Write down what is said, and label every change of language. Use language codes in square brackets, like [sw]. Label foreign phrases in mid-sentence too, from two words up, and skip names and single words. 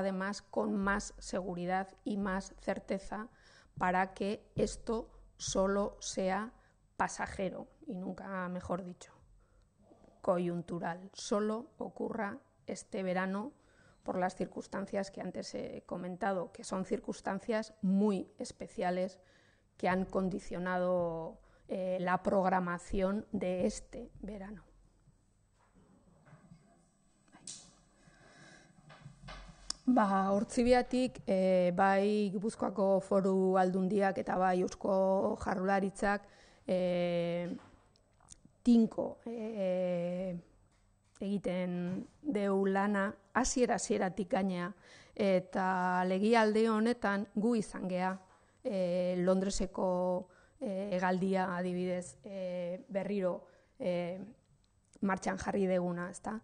[es] además con más seguridad y más certeza, para que esto solo sea pasajero y nunca mejor dicho, coyuntural, solo ocurra este verano por las circunstancias que antes he comentado, que son circunstancias muy especiales que han condicionado la programación de este verano. [eu] Ortzibiatik, bai Gipuzkoako Foru Aldundiak eta bai Eusko Jaurlaritzak tinko egiten deu lana hasieratik gainea, eta legialdi honetan gu izan gea Londreseko hegaldia adibidez berriro martxan jarri deguna, ezta?